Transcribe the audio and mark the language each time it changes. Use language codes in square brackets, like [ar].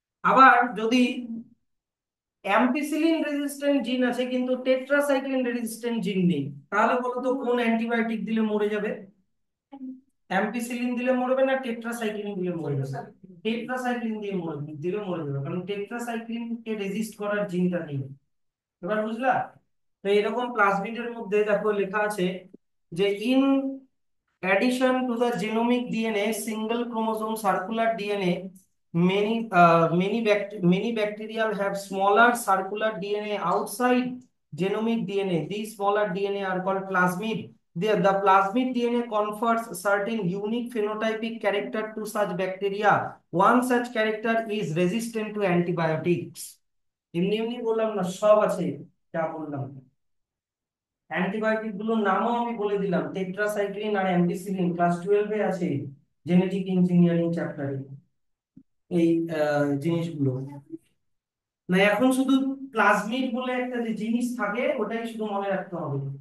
[bn] আবার যদি ampicillin resistant জিন আছে কিন্তু টেট্রাসাইক্লিন রেজিস্ট্যান্ট জিন নেই, তাহলে বলো তো কোন অ্যান্টিবায়োটিক দিলে মরে যাবে? অ্যাম্পিসিলিন দিলে মরবে না টেট্রাসাইক্লিন দিলে মরে যাবে? টেট্রাসাইক্লিন দিয়ে মরবে, দিলে মরে যাবে, কারণ টেট্রাসাইক্লিন কে রেজিস্ট করার জিনটা নেই। এবার বুঝলা? তো এরকম প্লাজমিডের মধ্যে দেখো লেখা আছে যে in [en] addition to the genomic DNA, single chromosome circular DNA, many bacteria have smaller circular DNA outside genomic DNA. These smaller DNA are called plasmid. The plasmid DNA confers certain unique phenotypic character to such bacteria. One such character is resistant to antibiotics. [bn] এমনি এমনি বললাম না, সব আছে যা বললাম। Antibiotic গুলোর নামও আমি বলে দিলাম, টেট্রাসাইক্লিন আর অ্যাম্পিসিলিন ক্লাস 12 এ আছে, জেনেটিক ইঞ্জিনিয়ারিং চ্যাপ্টারে এই জিনিসগুলো। না এখন শুধু প্লাজমিড বলে একটা যে জিনিস থাকে ওটাই শুধু মনে রাখতে হবে।